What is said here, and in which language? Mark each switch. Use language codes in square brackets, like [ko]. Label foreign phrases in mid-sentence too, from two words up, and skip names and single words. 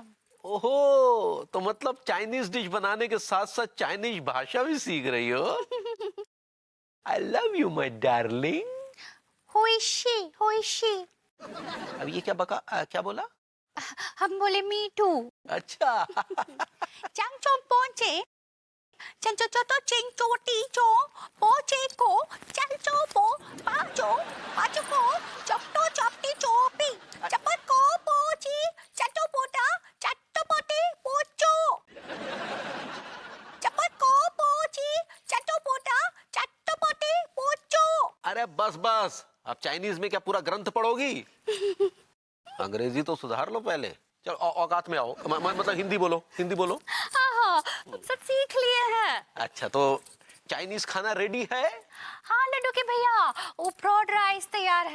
[hi] ओहो, तो मतलब [en] Chinese dish [hi] बनाने के साथ साथ चाइनीज भाषा भी सीख रही हो। [en] I love you my darling. होइशी। [hi] अब ये क्या बोला? हम बोले [en] me too. [hi] अच्छा। चंग चोंग चो चो तो चिंग चो टी चो पो चे को चल चो पो पाचो पाचो चपटो चपटी चोपी चपट को पोची चटो पोटा चट्टो पोटी पोचो चपट को पोची चटो पोटा चट्टो पोटी पोचो। अरे बस बस, अब चाइनीज में क्या पूरा ग्रंथ पढ़ोगी? अंग्रेजी तो सुधार लो पहले। चलो औकात में आओ, मतलब हिंदी बोलो, हिंदी बोलो। हाँ सब सीख लिए हैं। अच्छा तो चाइनीज खाना रेडी है? हाँ लड्डू के भैया, वो [en] fried rice [hi] तैयार है।